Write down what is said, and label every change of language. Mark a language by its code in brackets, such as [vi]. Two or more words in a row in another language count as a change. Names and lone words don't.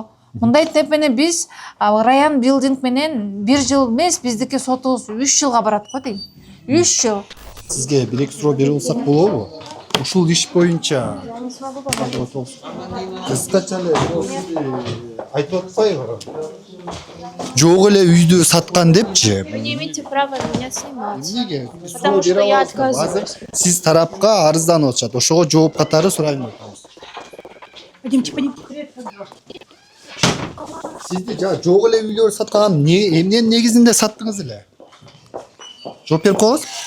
[ky] Мындай темп менен биз Раян Билдинг менен 1 жыл эмес, биздики сотубуз 3 жылга барат го дейм. 3 жыл. Сизге бир суроо берип алсак болобу? Ушул иш боюнча кыскача эле айтып атпайбы? Жок эле үйдү саткан депчи. [ru] Вы не имеете права меня снимать. [ky] Эмнеге? [ru] Потому что я отказываюсь. [ky] Сиз тарапка арызданып атышат. Ошого жооп катары сурайм деп атабыз. [ru] Пойдемте. [ky] Сизди жок эле үйлөр саткан эмненин негизинде саттыңыз эле? Жооп берип коебуз.